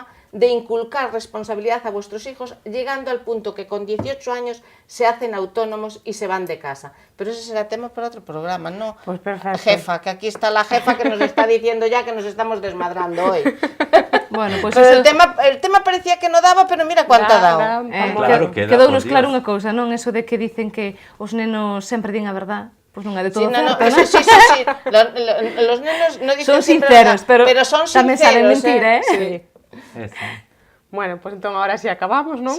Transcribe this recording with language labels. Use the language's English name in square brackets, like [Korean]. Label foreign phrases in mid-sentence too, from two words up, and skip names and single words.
[Spanish] de inculcar responsabilidad a vuestros hijos, llegando al punto que con 18 años se hacen autónomos y se van de casa. Pero ese será tema para otro programa, ¿no? Pues perfecto. Jefa, que aquí está la jefa que nos está diciendo ya que nos estamos desmadrando hoy. Bueno, pues Pero eso... el tema parecía que no daba, pero mira cuánto ha dado. Claro, [Galician] quedounos por claro Dios. unha cousa, non? [Spanish] Eso de que dicen [Galician] que os nenos sempre din a verdad, pois non é de Sí, todo no, certo, non? [Spanish] sí. Los nenos no dicen Son siempre sinceros, verdad, pero son [Galician] tamén [Spanish] sinceros. saben mentir, eh? Sí. Eso. Bueno, pues entón ahora sí acabamos, non?